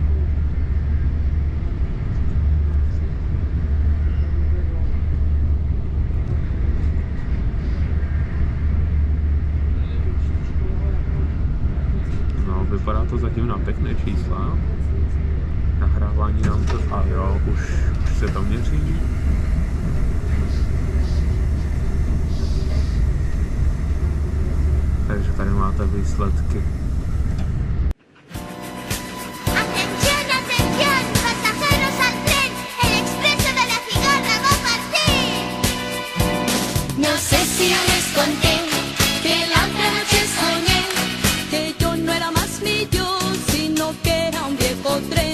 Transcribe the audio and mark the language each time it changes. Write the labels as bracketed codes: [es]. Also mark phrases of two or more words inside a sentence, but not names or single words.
[cs] No, vypadá to zatím na pěkné čísla. Nahrávání nám to... A jo, už se to měří. Takže tady máte výsledky. [es] Atención, atención, pasajeros al tren, el expreso de la cigarra va a partir. No sé si ya les conté que la otra noche soñé que yo no era más mi yo, sino que era un viejo tren.